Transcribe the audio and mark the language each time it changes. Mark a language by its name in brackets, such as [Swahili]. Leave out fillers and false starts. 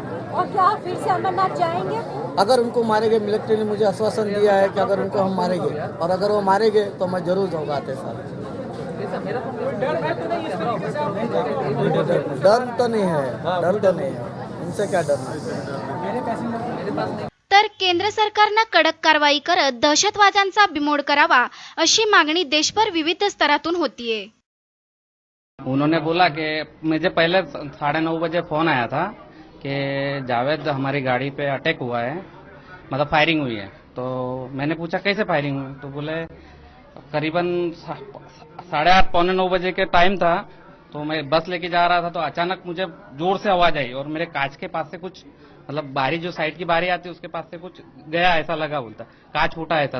[Hindi] और क्या आप फिर से अमरनाथ जाएंगे? अगर उनको मारेंगे, मिलिट्री ने मुझे आश्वासन दिया है कि अगर उनको हम मारेंगे, और अगर वो मारेंगे तो मैं जरूर जाऊँगा आते साल। डर तो नहीं है, उनसे क्या डरना। [Marathi] तर केंद्र सरकारनं कडक कारवाई करत दहशतवाद्यांचा बिमोड करावा अशी मागणी देशभर विविध स्तरातून होतीये। [Hindi] उन्होंने बोला कि मुझे पहले 9:30 बजे फोन आया था कि जावेद हमारी गाड़ी पे अटैक हुआ है, मतलब फायरिंग हुई है। तो मैंने पूछा कैसे फायरिंग हुई, तो बोले करीबन 8:30 पौने 9 बजे के टाइम था, तो मैं बस लेके जा रहा था तो अचानक मुझे जोर से आवाज आई और मेरे कांच के पास से कुछ, मतलब बारी जो साइड की बारी आती है उसके पास से कुछ गया ऐसा लगा, बोलता कांच फूटा ऐसा।